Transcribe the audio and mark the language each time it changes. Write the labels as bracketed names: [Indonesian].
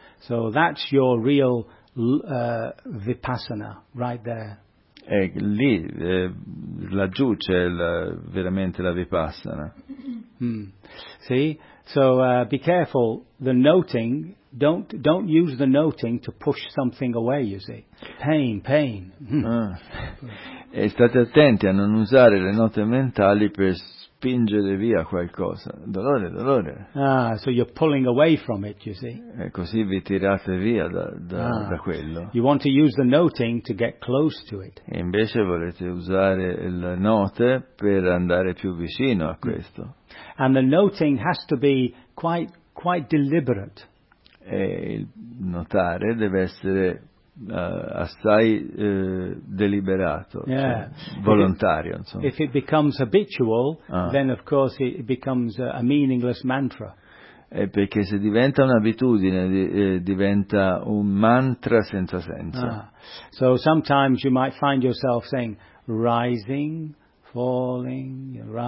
[English] So that's your real vipassana right there. [Italian] E lì laggiù c'è veramente la vipassana. [English] Mm. See? So be careful, the noting, don't use the noting to push something away, you see. Pain, pain. [Italian] Ah. E state attenti a non usare le note mentali per spingere via qualcosa. Dolore, dolore. [English] Ah, so you're pulling away from it, you see. [Italian] E così vi tirate via da quello. [English] You want to use the noting to get close to it. [Italian] E invece volete usare le note per andare più vicino a questo. [English] And the noting has to be quite deliberate. [Italian] E il notare deve essere assai deliberato, [English] yeah. [Italian] Cioè, volontario, insomma. [English] If it becomes habitual, then of course it becomes a meaningless mantra. [Italian] E perché se diventa un'abitudine, diventa un mantra senza senso. [English] So sometimes you might find yourself saying rising, falling.